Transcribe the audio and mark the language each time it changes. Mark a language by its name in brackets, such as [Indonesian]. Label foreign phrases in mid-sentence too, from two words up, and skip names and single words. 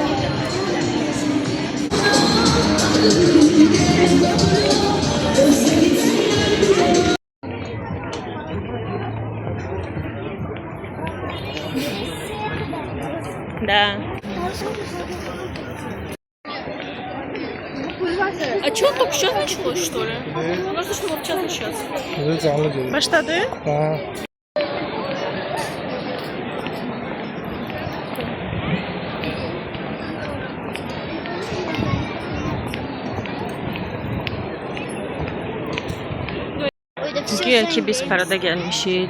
[Russian] Да. А что, только сейчас началось, что ли? У нас должно было в час начаться. [Turkish] Evet, canlı geliyor. Başladı. Ha. [Azerbaijani] Güya ki biz parada gəlmişik.